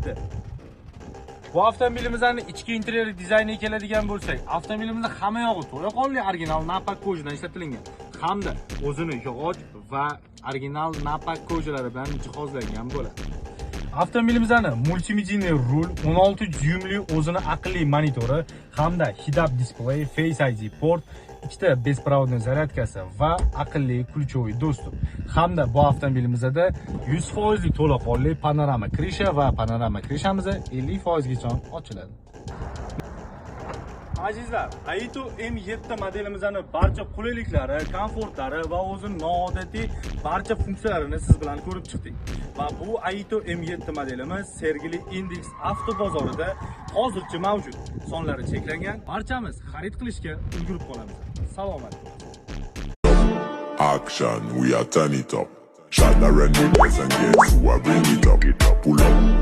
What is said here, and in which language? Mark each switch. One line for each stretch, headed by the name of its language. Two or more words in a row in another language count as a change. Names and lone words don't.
Uzbek: Bu avtomobilimizning ichki interyeri dizayniga keladigan bo'lsak, avtomobilimizning hamma yog'i to'laqonli original napak ko'jdan ishlatilgan hamda o'zini yog'och va original napak ko'jalari bilan jihozlangan bo'ladi. Avtomobilimizning multimedial rul, 16 dyumli o'zini aqlli monitori hamda head-up display, Face ID port, ikkita beprovodniy zaryadkasi va aqlli
Russian: ключевой достуp.
Uzbek: Hamda bu avtomobilimizda 100% to'laqonli panorama krisha va panorama krishamiz 50% gacha ochiladi. Azizlar, Aito M7 modelimizning barcha qulayliklari, komfortlari va o'zining noodatiy barcha funksiyalarini siz bilan ko'rib chiqdik. Va bu Aito M7 modelimiz Sergeli Index avto bozorida hozircha mavjud. Sonlari cheklangan. Barchamiz xarid qilishga ulgurib qolamiz. Salomat.
English: Action, we are turn it up. Shot the run and guess who I bring it up. Pull up